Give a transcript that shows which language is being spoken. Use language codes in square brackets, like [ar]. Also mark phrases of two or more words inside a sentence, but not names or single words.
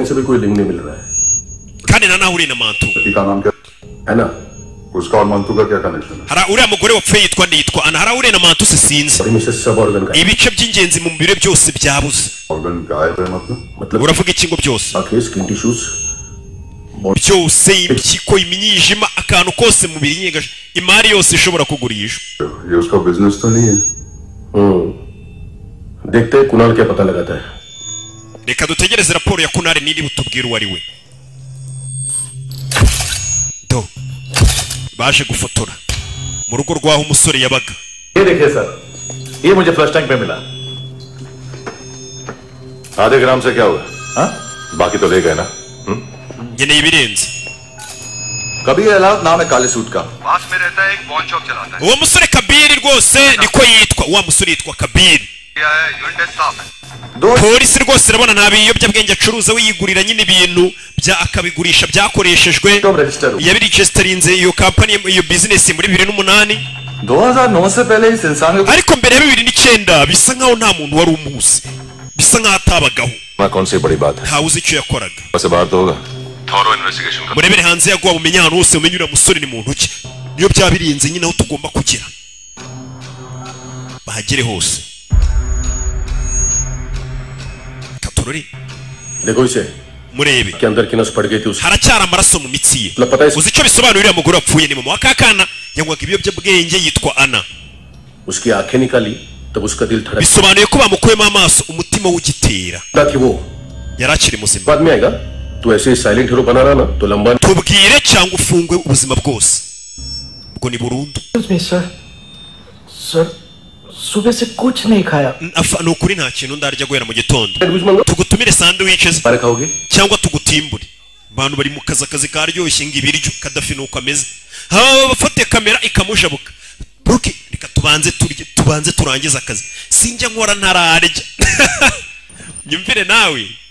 [rw] kandi na nawe uri na mantu hari uriya mugore wapfuye yitwa Ana hari uriya na mantu se sinzi ibice by'ingenzi mu mubiri byose byabuze uravuga ikingo byose byose impyiko imyijima akantu kose mu mubiri imari yose ishobora kugurishwa [hi] देखते हैं कुणाल क्या पता लगाता है. [rw] reka dutegereze raporo ya Kunari niri butubwira uwo ari we. Do baje gufotora mu rugo rwaho umusore yabaga. [hi] ये देखिए सर, ये मुझे फ्लश टैंक में मिला. आधे ग्राम से क्या हुआ? हाँ? बाकी तो ले गए ना? [rw] ngeneye ibirenze. [hi] कबीर अलाउद नाम है काले सूट का. पास में रहता है, एक [en] pawn shop [hi] चलाता है. [rw] uwo musore Kabiri rwose niko yitwa, wa musore yitwa Kabiri. [hi] क्या है, [en] unit staff [hi] है. [rw] polisi rwose irabona nta biyobyabwenge acuruza, wiyigurira nyine ibintu bya akabigurisha byakoreshejwe. yabiregisterinze iyo kampani, iyo business muri 2008. [hi] 2009 से पहले इस इंसान को [rw] ariko mbere ya 2009 bisa nkaho nta muntu wari umuzi, bisa nkaho atabagaho. [hi] कौन सी बड़ी बात है? [rw] ntawe uzi icyo yakoraga. [hi] बस बाहर तो होगा. [en] thorough investigation [hi] कर. [rw] murebere hanze yaguha umenye ahantu hose, umenye uriya musore ni muntu ki. niyo byabirinze nyine aho tugomba kugera, bahagere hose. Katorori [hi] देखो इसे. [rw] murebe [hi] के अंदर की नस पड़ गई थी उसकी. [rw] haracyari amaraso mu mitsi ye. uzi icyo bisobanura uriya mugore wapfuye ni mama wa kakana yanywaga ibiyobyabwenge yitwa Ana. [hi] उसकी आंखें निकाली तब उसका दिल धड़क. [rw] bisobanuye ko bamukuyemo amaso umutima w'ugitera. [hi] थी वो. [rw] yari akiri muzima. [hi] बाद में आएगा. तू ऐसे [en] silent hero [hi] बना रहा ना तो लंबा. [rw] tubwire cyangwa ufungwe ubuzima bwose, ubwo ni burundu. [hi] सर सुबह से कुछ नहीं खाया. [rw] ni ukuri nta kintu ndarya guhera mu gitondo. tugutumire sandwiches cyangwa tugutimbure. abantu bari mu kazi karyoshye ngo ibiryo Kadafi nuko ameze. bafate kamera ikamujabuka. Bruki reka tubanze turangiza akazi. sinjya nkora ntararya. nyumvire nawe.